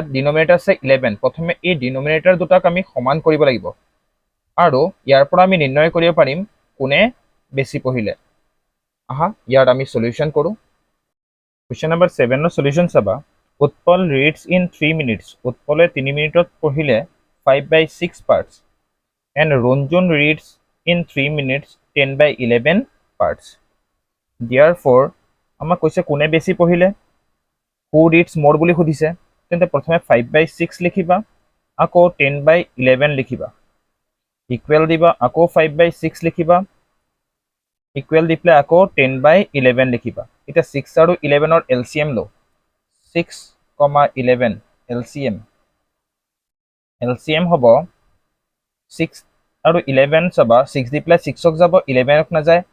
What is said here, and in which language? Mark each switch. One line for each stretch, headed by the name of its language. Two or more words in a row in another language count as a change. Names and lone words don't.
Assamese: ডিনোমিনেটৰ আছে 11 প্ৰথমে এই ডিনোমিনেটৰ দুটাক আমি সমান কৰিব লাগিব আৰু ইয়াৰ পৰা আমি নিৰ্ণয় কৰিব পাৰিম কোনে বেছি পঢ়িলে আহা ইয়াৰ আমি সলিউশন কৰো
English: question number
Assamese: 7 ৰ সলিউশন চাবা
English: Utpal reads in 3 minutes
Assamese: উৎপলে 3 মিনিটত পঢ়িলে 5/6
English: parts and Ranjan reads in 3 minutes 10/11 parts. Therefore,
Assamese: আমাক কৈছে কোনে বেছি পঢ়িলে
English: who reads more
Assamese: বুলি সুধিছে তেন্তে প্ৰথমে 5/6 লিখিবা আকৌ 10/11 লিখিবা ইকুৱেল দিবা আকৌ 5/6 লিখিবা ইকুৱেল দি পেলাই আকৌ 10/11 লিখিবা এটা 6 আৰু 11 ৰ LCM লো 6,11 LCM হ'ব 6 আৰু 11 চাবা 6 দি প্লাই 6ক যাব 11ক না যায়